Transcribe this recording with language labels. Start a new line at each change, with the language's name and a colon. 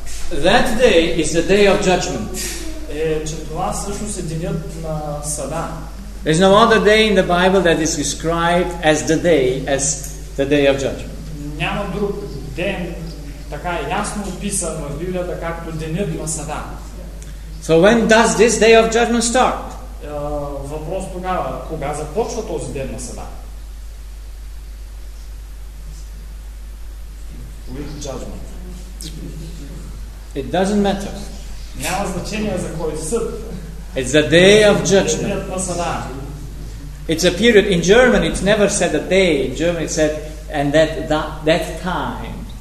English: That day is the day of judgment. There's no other day in the Bible that is described as the day, as the day of judgment.
Bulgarian: Няма друг ден така ясно описан в Библията, както денят на съда.
English: So when does this day of judgment start?
Bulgarian: Въпрос тогава, кога започва този ден на съда?
English: With judgment. It doesn't matter.
Bulgarian: Няма значение за кой съд.
English: It's a day of judgment. It's a period. In German, it's never said a day. In German, it said, and that time.